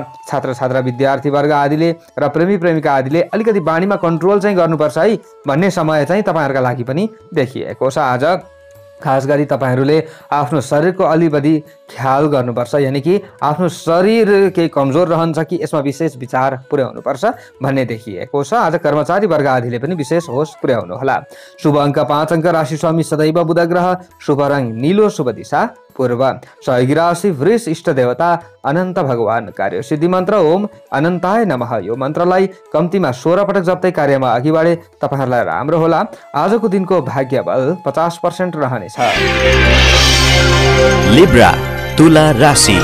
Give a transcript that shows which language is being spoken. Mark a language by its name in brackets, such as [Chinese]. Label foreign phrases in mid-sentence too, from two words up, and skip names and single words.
[Nepali] छात्र छात्रा विद्यार्थी वर्ग आदिले र प्रेमी प्रेमिका आदिले अलिकति बानीमा कन्ट्रोल चाहिँ गर्नुपर्छ है भन्ने समय चाहिँ तपाईँहरूका लागि पनि देखिएको छ। आज खास गरी तपाईहरूले आफ्नो शरीरको अलिबढी ख्याल गर्नुपर्छ, यानि कि आफ्नो शरीर केही कमजोर रहन्छ कि यसमा विशेष विचार पुर्याउनुपर्छ भन्ने देखिएको छ। आज कर्मचारी वर्ग आदिले पनि विशेष होस पुर्याउनुहोला। शुभ अङ्क 5 अङ्क, राशि स्वामी सदैव बुध ग्रह, शुभ रङ नीलो, शुभ दिशा पूर्व। सहयोगी राशि वृष, इष्ट देवता अनन्त भगवान, कार्य सिद्धि मन्त्र ओम अनन्ताय नमः। यो मन्त्रलाई कम्तीमा 16 पटक जप्दै कार्यमा अघि बढे तपाईहरूलाई राम्रो होला। आजको दिनको भाग्य बल 50% रहनेछ। लिब्रा तुला राशि।